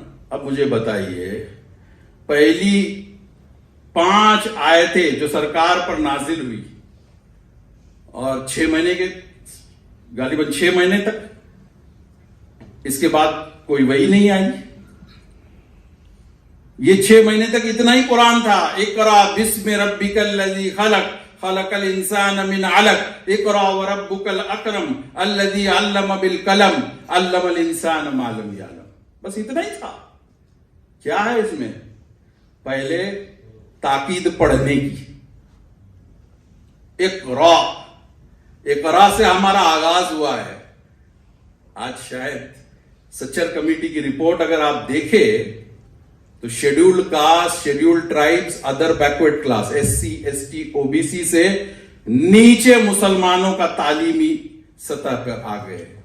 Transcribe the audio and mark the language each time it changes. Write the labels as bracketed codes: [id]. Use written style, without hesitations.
[ur] اب مجھے بتائیے, پہلی 5 آیتیں جو سرکار پر نازل ہوئی اور 6 مہینے کے غالباً 6 مہینے تک, اس کے بعد کوئی وحی نہیں آئی. یہ 6 مہینے تک اتنا ہی قرآن تھا. [ar] اقرا بسم ربک الذی خلق خلق الانسان من علق اقرا وربک الاکرم الذی علم بالقلم علم الانسان ما لم یعلم. [ur] بس اتنا ہی تھا. کیا ہے اس میں؟ پہلے تاکید پڑھنے کی. اقرا سے ہمارا آغاز ہوا ہے. آج شاید سچر کمیٹی کی رپورٹ اگر آپ دیکھیں تو scheduled cost, scheduled tribes, other backward class, SC, ST, OBC سے نیچے مسلمانوں کا تعلیمی سطح پر آ گئے.